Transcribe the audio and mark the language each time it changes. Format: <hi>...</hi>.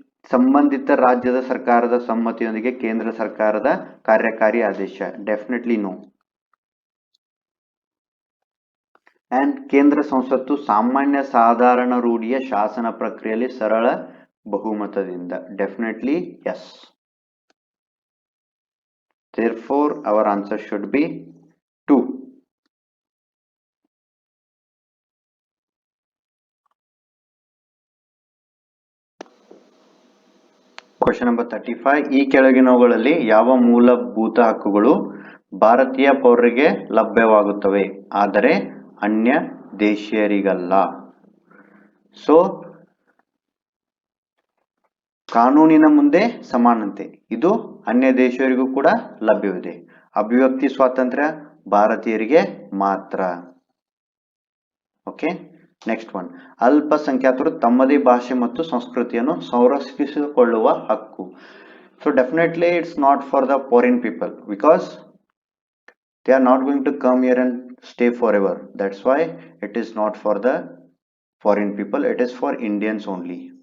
<kn>ಸಂಬಂಧಿತ ರಾಜ್ಯದ ಸರ್ಕಾರದ ಸಮ್ಮತಿಯೊಂದಿಗೆ ಕೇಂದ್ರ ಸರ್ಕಾರದ ಕಾರ್ಯಕಾರಿ ಆದೇಶ.</kn> <en>Definitely no.</en> <kn>ಅಂಡ್ ಕೇಂದ್ರ ಸಂಸತ್ತು ಸಾಮಾನ್ಯ ಸಾಧಾರಣ ರೂಢಿಯ ಶಾಸನ ಪ್ರಕ್ರಿಯೆಯಲ್ಲಿ ಸರಳ ಬಹುಮತದಿಂದ.</kn> <en>Definitely yes. Therefore, our answer should be 2. Question number 35.</en> <kn>ಈ ಕೆಳಗಿನವುಗಳಲ್ಲಿ ಯಾವ ಮೂಲಭೂತ ಹಕ್ಕುಗಳು ಭಾರತೀಯ ಪೌರರಿಗೆ ಲಭ್ಯವಾಗುತ್ತವೆ ಆದರೆ ಅನ್ಯ ದೇಶೀಯರಿಗಲ್ಲ? ಸೊ ಕಾನೂನಿನ ಮುಂದೆ ಸಮಾನತೆ ಇದು ಅನ್ಯ ದೇಶೀಯರಿಗೂ ಕೂಡ ಲಭ್ಯವಿದೆ. ಅಭಿವ್ಯಕ್ತಿ ಸ್ವಾತಂತ್ರ್ಯ ಭಾರತೀಯರಿಗೆ ಮಾತ್ರ.</kn> <en>Okay, next one.</en> <kn>ಅಲ್ಪಸಂಖ್ಯಾತರು ತಮ್ಮದೇ ಭಾಷೆ ಮತ್ತು ಸಂಸ್ಕೃತಿಯನ್ನು ಸಂರಕ್ಷಿಸಿಕೊಳ್ಳುವ ಹಕ್ಕು.</kn> <en>So definitely it's not for the foreign people because they are not going to come here and stay forever. That's why it is not for the foreign people, it is for Indians only.</en>